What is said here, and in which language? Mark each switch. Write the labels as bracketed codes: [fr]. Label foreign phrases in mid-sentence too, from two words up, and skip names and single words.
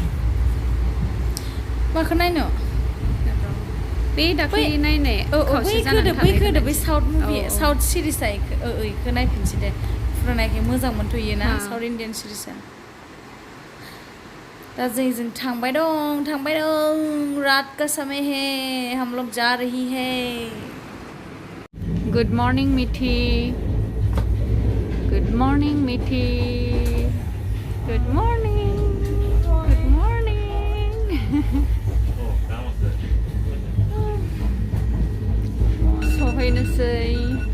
[brx] माखौ नायनो बे दाख्लै नायनाय बै [en] South movie [brx] साउथ सिरिजआ इखौ नायफिनसै दे फुरानायखाय मोजां मोनथ'यो ना [en] South Indian [brx] सिरिजआ दा जों थांबाय दं [hi] रात का समय है हम लोग जा रही है [en] good morning [brx] मिथि [en] good morning [brx] मिथि [en] good morning [brx] सहैनोसै